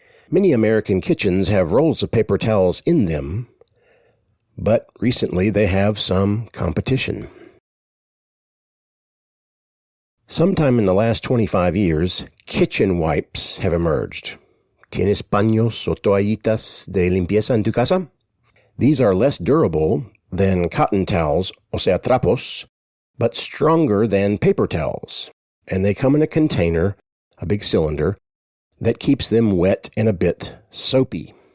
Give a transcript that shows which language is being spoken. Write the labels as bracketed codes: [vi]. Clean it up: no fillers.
[en] Many American kitchens have rolls of paper towels in them, but recently they have some competition. Sometime in the last 25 years, kitchen wipes have emerged. [es] ¿Tienes paños o toallitas de limpieza en tu casa? [en] These are less durable than cotton towels, [es] o sea, trapos, [en] but stronger than paper towels. And they come in a container, a big cylinder, that keeps them wet and a bit soapy.